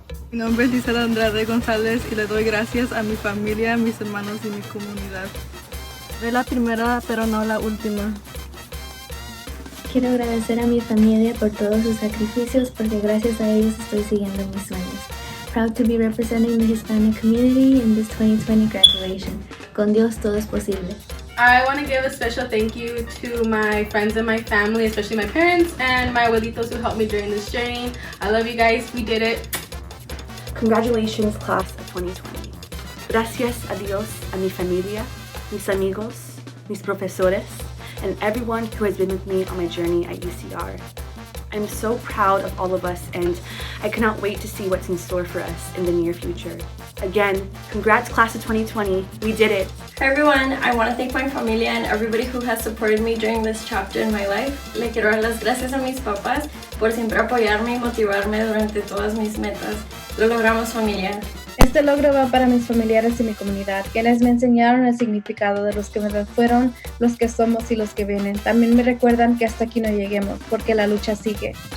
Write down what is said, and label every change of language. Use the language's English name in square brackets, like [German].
[Spanish] Mi nombre es Lisa Andrade González y le doy gracias a mi familia, mis hermanos y mi comunidad. Soy la primera, pero no la última. Quiero agradecer a mi familia por todos sus sacrificios porque gracias a ellos estoy siguiendo mis sueños. [English] Proud to be representing the Hispanic community in this 2020 graduation. [Spanish] Con Dios todo es posible. [English] I want to give a special thank you to my friends and my family, especially my parents and my abuelitos who helped me during this journey. I love you guys. We did it. Congratulations, class of 2020. [Spanish] Gracias a Dios, a mi familia, mis amigos, mis profesores, [English] and everyone who has been with me on my journey at UCR. I'm so proud of all of us, and I cannot wait to see what's in store for us in the near future. Again, congrats, class of 2020. We did it. Hi everyone, I want to thank my familia and everybody who has supported me during this chapter in my life. [Spanish] Le quiero dar las gracias a mis papás por siempre apoyarme y motivarme durante todas mis metas. Lo logramos, familia. Este logro va para mis familiares y mi comunidad, quienes me enseñaron el significado de los que fueron, los que somos y los que vienen. También me recuerdan que hasta aquí no lleguemos, porque la lucha sigue.